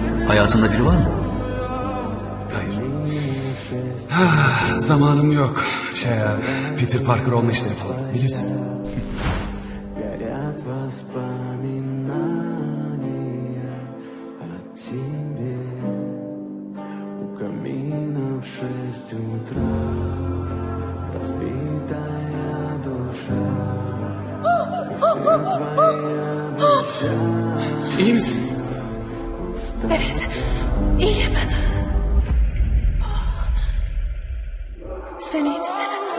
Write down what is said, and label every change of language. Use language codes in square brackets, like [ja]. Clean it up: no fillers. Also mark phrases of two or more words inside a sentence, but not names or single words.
[tr] Hayatında biri var mı? Hayır. Zamanım yok. Peter Parker olma işleri falan. Bilirsin. [ru] Горят воспоминания о тебе. У камина в 6 утра разбитая душа. И все твои обещания. [tr] İyi misin? Evet, iyiyim. Sen iyi misin?